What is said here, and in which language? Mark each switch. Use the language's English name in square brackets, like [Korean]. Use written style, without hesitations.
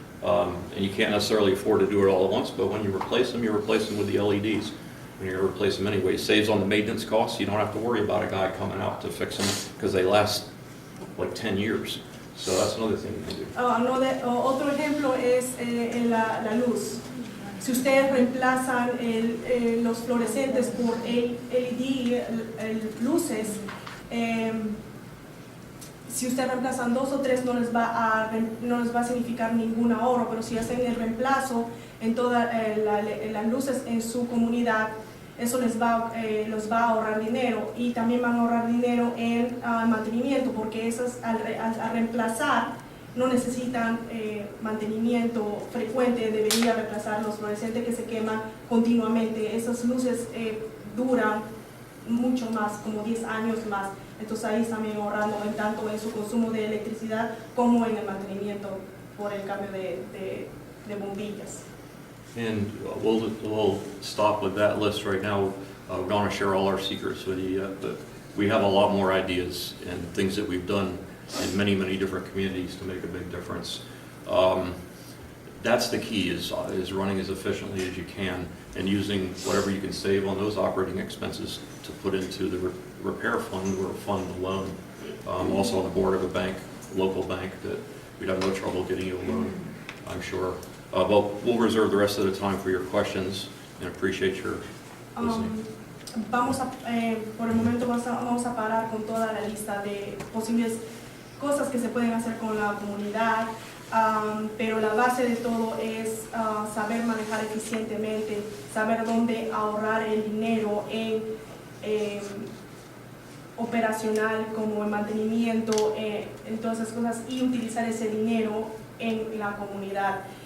[English] And you can't necessarily afford to do it all at once, but when you replace them with the LEDs. When you're going to replace them anyway, it saves on the maintenance costs. You don't have to worry about a guy coming out to fix them because they last like 10 years. So that's another thing you can do. [Spanish] Otro ejemplo es la luz. Si ustedes reemplazan los fluorescentes por LED luces, si ustedes reemplazan 2 o 3 no les va a significar ningún ahorro, pero si hacen el reemplazo en todas las luces en su comunidad, eso los va a ahorrar dinero, y también van a ahorrar dinero en mantenimiento, porque esas al reemplazar no necesitan mantenimiento frecuente de venir a reemplazar los fluorescentes que se queman continuamente. Esas luces duran mucho más, como 10 años más. Entonces ahí están ahorrando tanto en su consumo de electricidad como en el mantenimiento por el cambio de bombillas. [English] And we'll stop with that list right now. We don't want to share all our secrets with you yet, but we have a lot more ideas and things that we've done in many, many different communities to make a big difference. That's the key, is running as efficiently as you can and using whatever you can save on those operating expenses to put into the repair fund or fund the loan. Also on the board of a bank, local bank, that we'd have no trouble getting you a loan, I'm sure. But we'll reserve the rest of the time for your questions and appreciate your listening. [Spanish] Por el momento vamos a parar con toda la lista de posibles cosas que se pueden hacer con la comunidad, pero la base de todo es saber manejar eficientemente, saber dónde ahorrar el dinero en operacional, como en mantenimiento, en todas esas cosas, y utilizar ese dinero en la comunidad.